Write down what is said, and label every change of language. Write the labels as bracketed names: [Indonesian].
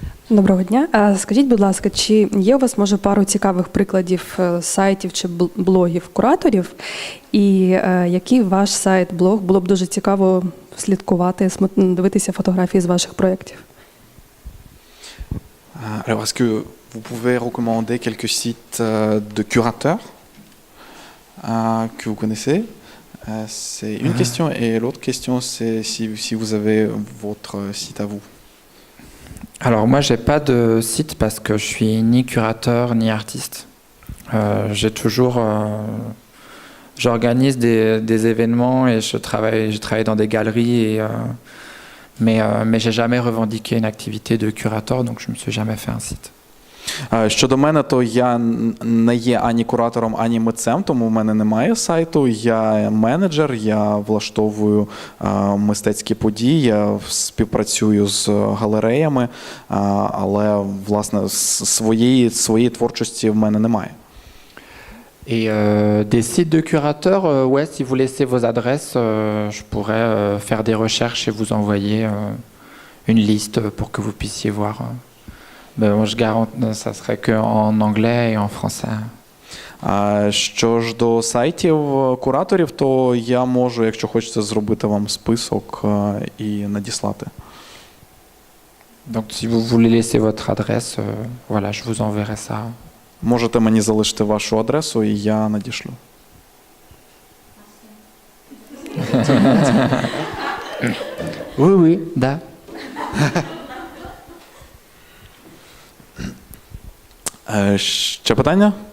[Ukrainian] Доброго дня. Скажіть, будь ласка, чи є у вас, може, пару цікавих прикладів сайтів чи блогів кураторів? І який ваш сайт, блог, було б дуже цікаво слідкувати, дивитися фотографії з ваших проєктів? [French] Alors, est-ce que vous pouvez recommander quelques sites de curateurs que vous connaissez? C'est une question. Et l'autre question, c'est si vous avez votre site à vous. Alors moi, j'ai pas de site parce que je suis ni curateur ni artiste. J'ai toujours, j'organise des événements et je travaille dans des galeries mais j'ai jamais revendiqué une activité de curateur, donc je me suis jamais fait un site. [Ukrainian] Щодо мене, то я не є ані куратором, ані митцем, тому в мене немає сайту. Я менеджер, я влаштовую мистецькі події, я співпрацюю з галереями, але, власне, своєї творчості в мене немає. [French] Et des sites de curateurs, ouais, si vous laissez vos adresses, je pourrais faire des recherches et vous envoyer une liste pour que vous puissiez voir. Mais moi, je garantis, ça serait qu'en anglais et en français. [Ukrainian] Що ж до сайтів кураторів, то я можу, якщо хочете, зробити вам список і надіслати. [French] Donc, si vous voulez laisser votre adresse, voilà, je vous enverrai ça. [Ukrainian] Можете мені залишити вашу адресу, і я надішлю. [French] Oui, oui, да. [Ukrainian] Ще питання?